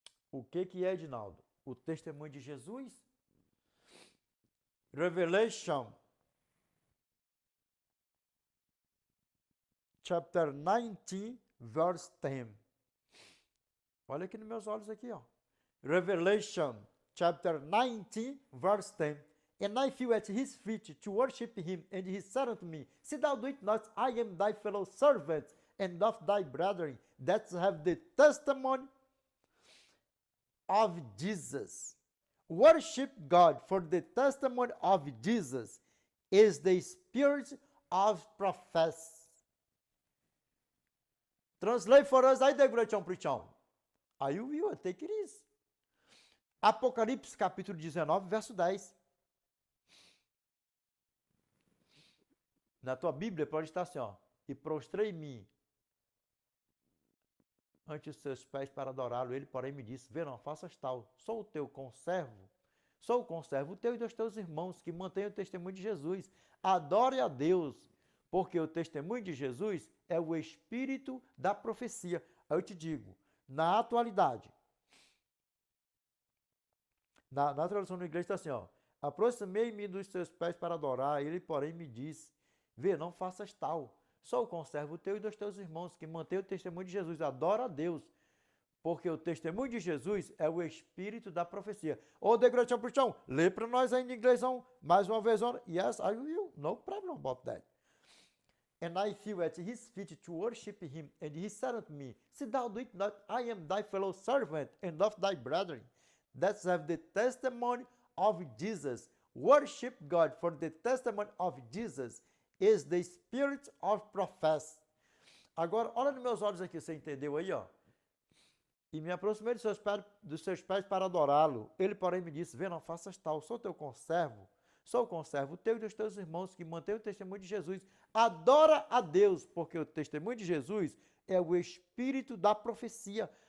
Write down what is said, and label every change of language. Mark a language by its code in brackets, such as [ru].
[pt] O que é, Edinaldo? O testemunho de Jesus? [en] Revelation chapter 19, verse 10. [pt] Olha aqui nos meus olhos aqui, ó. [en] Revelation chapter 19, verse 10. And I fell at his feet to worship him, and he said unto me, See thou do it not, I am thy fellow servant, and of thy brethren, that have the testimony of Jesus. Worship God, for the testimony of Jesus is the spirit of prophecy. Translate for us, [pt] aí, [en] Degratião Prichão. Aí you will take it easy. [pt] Apocalipse capítulo 19, verso 10. Na tua Bíblia pode estar assim, ó. E prostrei-me ante os seus pés para adorá-lo. Ele, porém, me disse, vê, não faças tal. Sou o teu conservo. Sou o conservo teu e dos teus irmãos, que mantêm o testemunho de Jesus. Adore a Deus, porque o testemunho de Jesus é o espírito da profecia. Aí eu te digo, na atualidade, na tradução da igreja está assim, ó. Aproximei-me dos seus pés para adorar. Ele, porém, me disse, vê, não faças tal. Sou o conservo teu e dos teus irmãos, que mantêm o testemunho de Jesus. Adora a Deus, porque o testemunho de Jesus é o espírito da profecia. Ô, Degratião Puxão, lê para nós aí em inglêsão, mais uma vez. [en] Yes, I will. No problem about that. And I fell at his feet to worship him, and he said unto me, See thou do it not, I am thy fellow servant, and of thy brethren, that have the testimony of Jesus. Worship God, for the testimony of Jesus is the spirit of prophecy. [pt] Agora, olha nos meus olhos aqui, você entendeu aí, ó? E me aproximei dos seus pés para adorá-lo. Ele, porém, me disse, vê, não faças tal, sou teu conservo. Sou o conservo teu e dos teus irmãos, que mantêm o testemunho de Jesus. Adora a Deus, porque o testemunho de Jesus é o espírito da profecia.